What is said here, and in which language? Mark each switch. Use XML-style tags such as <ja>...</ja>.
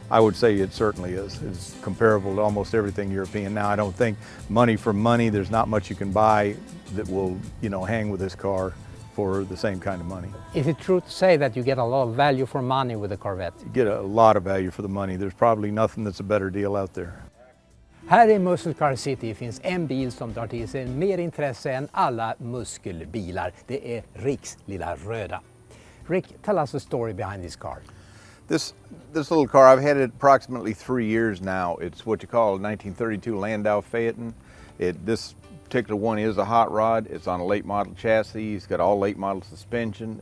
<en>I would say it certainly is. It's comparable to almost everything European. Now, I don't think money for money, there's not much you can buy that will, hang with this car for the same kind of money. Is it true to say that you get a lot of value for money with a Corvette? You get a lot of value for the money. There's probably nothing that's a better deal out there.</en> <sv>Här i Muscle Car City finns en bil som drar till sig mer intresse än alla muskelbilar. Det är Ricks lilla röda.</sv> <en>Rick, tell us the story behind this car. This little car, I've had it approximately 3 years now. It's what you call a 1932 Landau Phaeton. This particular one is a hot rod. It's on a late model chassis. It's got all late model suspension.</en>